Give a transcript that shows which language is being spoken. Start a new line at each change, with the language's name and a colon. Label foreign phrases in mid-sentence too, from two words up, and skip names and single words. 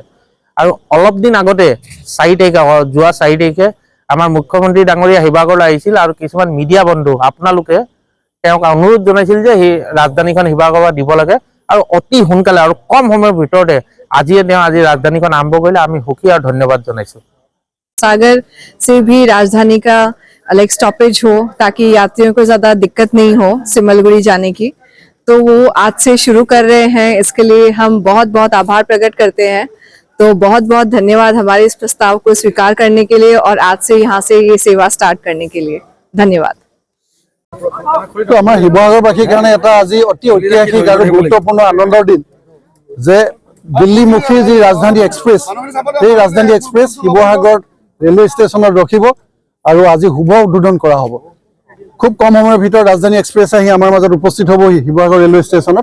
Assamese: আৰু অলপ দিন আগতে 4 তাৰিখে, যোৱা 4 তাৰিখে আমাৰ মুখ্যমন্ত্ৰী ডাঙৰীয়া শিৱসাগৰলৈ আহিছিল, আৰু কিছুমান মিডিয়া বন্ধু আপোনালোকে তেওঁক অনুৰোধ জনাইছিল যে সেই ৰাজধানীখন শিৱসাগৰত দিব লাগে, আৰু অতি সোনকালে আৰু কম সময়ৰ ভিতৰতে আজি ৰাজধানীখন আৰম্ভ কৰিলে। আমি সুখী আৰু ধন্যবাদ জনাইছোঁ।
Hindi: सागर से भी राजधानी का अलग स्टॉपेज हो, ताकि यात्रियों को ज्यादा दिक्कत नहीं हो सिमलगुड़ी जाने की, तो वो आज से शुरू कर रहे हैं। इसके लिए हम बहुत बहुत आभार प्रकट करते हैं। तो बहुत बहुत धन्यवाद हमारे इस प्रस्ताव को स्वीकार करने के लिए, और आज से यहाँ से ये सेवा स्टार्ट करने के लिए धन्यवाद।
Assamese: আমাৰ শিৱসাগৰবাসীৰ কাৰণে এটা আজি অতি ঐতিহাসিক আৰু গুৰুত্বপূৰ্ণ আনন্দৰ দিন যে দিল্লীমুখী যি ৰাজধানী এক্সপ্ৰেছ, সেই ৰাজধানী এক্সপ্ৰেছ শিৱসাগৰ ৰেলৱে ষ্টেচনত ৰখিব, আৰু আজি শুভ উদ্বোধন কৰা হ'ব। খুব কম সময়ৰ ভিতৰত ৰাজধানী এক্সপ্ৰেছ আহি আমাৰ মাজত উপস্থিত হ'বহি শিৱসাগৰ ৰেলৱে ষ্টেচনত।